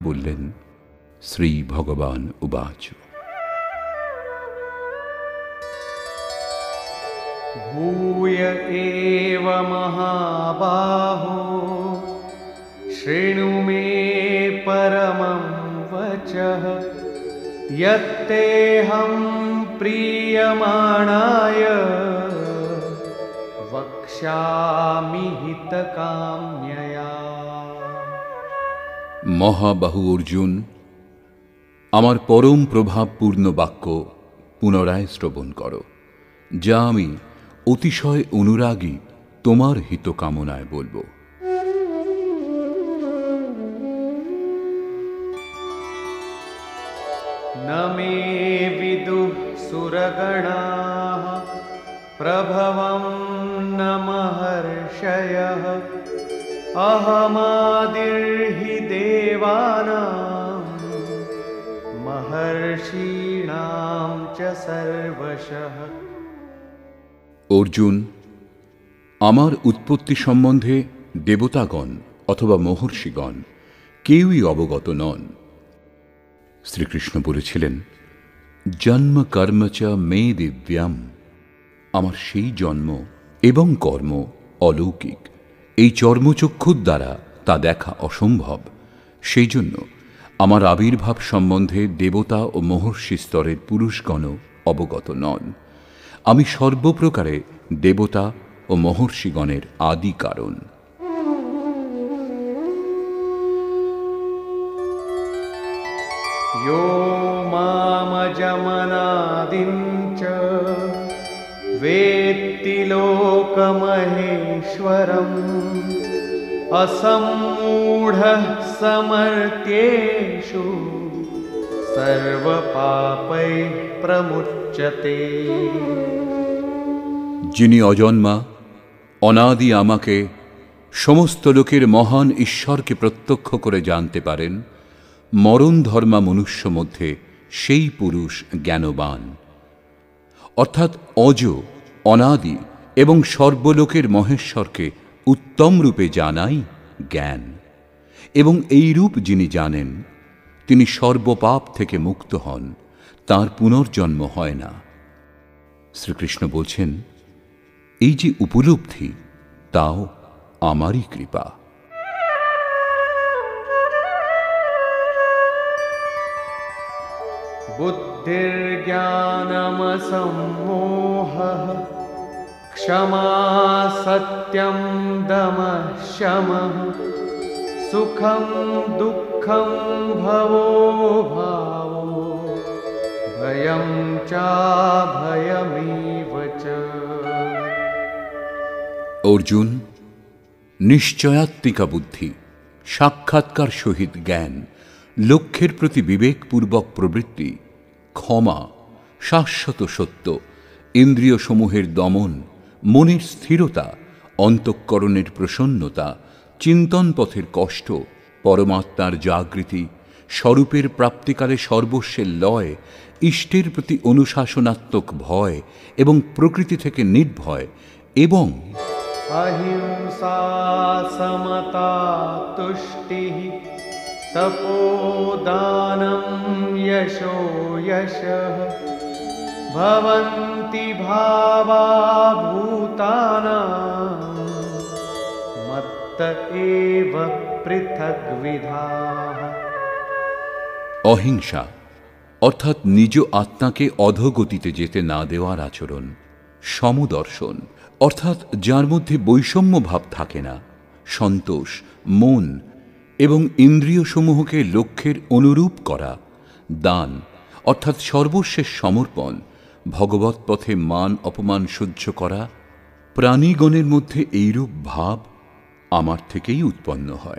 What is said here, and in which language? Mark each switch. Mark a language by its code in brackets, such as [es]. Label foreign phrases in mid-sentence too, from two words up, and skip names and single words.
[sa] বললেন। श्री भगवान उवाच। भूय एव महाबाहो शृणु मे परमं वचः यत्तेऽहं प्रीयमाणाय वक्ष्यामि हितकाम्यया। [bn] মহাবাহু অর্জুন, আমার পরম প্রভাবপূর্ণ বাক্য পুনরায় শ্রবণ করো, যা আমি অতিশয় অনুরাগী তোমার হিত কামনায় বলবো। [sa] न मे विदुः सुरगणाः प्रभवं न महर्षयः अहमादिर्हि देवानां महर्षीणां च सर्वशः। [bn] অর্জুন, আমার উৎপত্তি সম্বন্ধে দেবতাগণ অথবা মহর্ষিগণ কেউই অবগত নন। শ্রীকৃষ্ণ বলেছিলেন, [sa] जन्म कर्म च मे दिव्याम, [bn] আমার সেই জন্ম এবং কর্ম অলৌকিক, এই চর্মচক্ষুর দ্বারা তা দেখা অসম্ভব। সেই জন্য আমার আবির্ভাব সম্বন্ধে দেবতা ও মহর্ষি স্তরের পুরুষগণও অবগত নন। আমি সর্বপ্রকারে দেবতা ও মহর্ষিগণের আদি কারণ। [sa] यो मामजमनादिं च वेत्ति लोकमहेश्वरम् असम्मूढः समर्थ्येषु सर्वपापैः प्रमुच्यते। [bn] যিনি অজন্মা অনাদি আমাকে সমস্ত লোকের মহান ঈশ্বরকে প্রত্যক্ষ করে জানতে পারেন, মরণ ধর্মা মনুষ্য মধ্যে সেই পুরুষ জ্ঞানবান। অর্থাৎ অজ, অনাদি এবং সর্বলোকের মহেশ্বরকে উত্তম রূপে জানাই জ্ঞান। এবং এই রূপ যিনি জানেন, তিনি সর্বপাপ থেকে মুক্ত হন, তাঁর পুনর্জন্ম হয় না। শ্রীকৃষ্ণ বলছেন, এই যে উপলব্ধি, তাও আমারই কৃপা। [sa] बुद्धिर्ज्ञानमसम्मोहः क्षमा सत्यं दमः शमः सुखं दुःखं भवो भावो भयं चाभयमेव च। [bn] অর্জুন, নিশ্চয়াত্মিকা বুদ্ধি, সাক্ষাৎকার সহিত জ্ঞান, লক্ষ্যের প্রতি বিবেকপূর্বক প্রবৃত্তি, ক্ষমা, শাশ্বত সত্য, ইন্দ্রিয় সমূহের দমন, মনের স্থিরতা, অন্তঃকরণের প্রসন্নতা, চিন্তন পথের কষ্ট, পরমাত্মার জাগৃতি, স্বরূপের প্রাপ্তিকালে সর্বস্বের লয়, ইষ্টের প্রতি অনুশাসনাত্মক ভয় এবং প্রকৃতি থেকে নির্ভয়, এবং [sa] अहिंसा समता तुष्टिः तपोदानं यशो यशः भवन्ति भावा भूतानां मत्त एव पृथग्विधाः। [bn] অহিংসা অর্থাৎ নিজ আত্মাকে অধোগতিতে যেতে না দেওয়ার আচরণ, সমদর্শন অর্থাৎ যার মধ্যে বৈষম্য ভাব থাকে না, সন্তোষ, মন এবং ইন্দ্রিয়সমূহকে লক্ষ্যের অনুরূপ করা, দান অর্থাৎ সর্বশেষ সমর্পণ, ভগবৎ পথে মান অপমান সহ্য করা, প্রাণীগণের মধ্যে এইরূপ ভাব আমার থেকেই উৎপন্ন হয়।